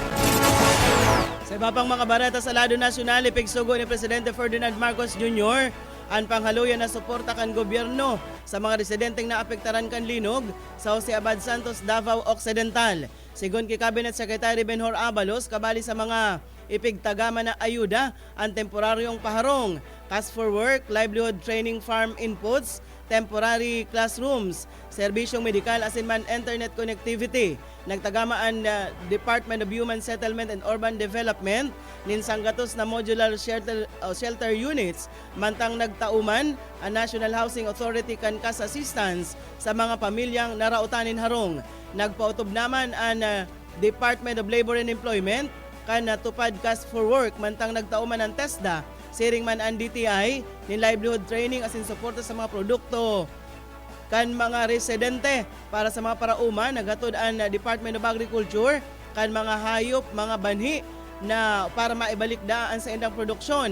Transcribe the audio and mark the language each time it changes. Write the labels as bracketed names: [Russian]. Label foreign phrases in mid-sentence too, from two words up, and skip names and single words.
[Bikol] Sa iba pang mga barata sa lado nasyonal, ipigsugo ni Presidente Ferdinand Marcos Jr. ang panghaluyan na suporta kan gobyerno sa mga residenteng naapektaran kan linog sa Jose Abad Santos, Davao Occidental. Sigon kay Cabinet Secretary Benhur Abalos, kabali sa mga ipigtagama na ayuda ang temporaryong paharong, [English] cash for work, livelihood training farm inputs, temporary classrooms, [Bikol] serbisyong medikal asin man [English] internet connectivity. [Bikol] Nagtagama ang Department of Human Settlement and Urban Development ninsang gatos na [English] modular shelter units [Bikol] mantang nagtauman ang National Housing Authority kan [English] cash assistance [Bikol] sa mga pamilyang narautanin harong. Nagpautob naman ang Department of Labor and Employment kan natupad [English] cash for work [Bikol] mantang nagtauman ang TESDA siring man ang DTI ni [English] livelihood training [Bikol] asin suporta sa mga produkto kan mga residente para sa mga parauma. Nagatod ang Department of Agriculture kan mga hayop, mga banhi na para maibalik daan sa indang produksyon.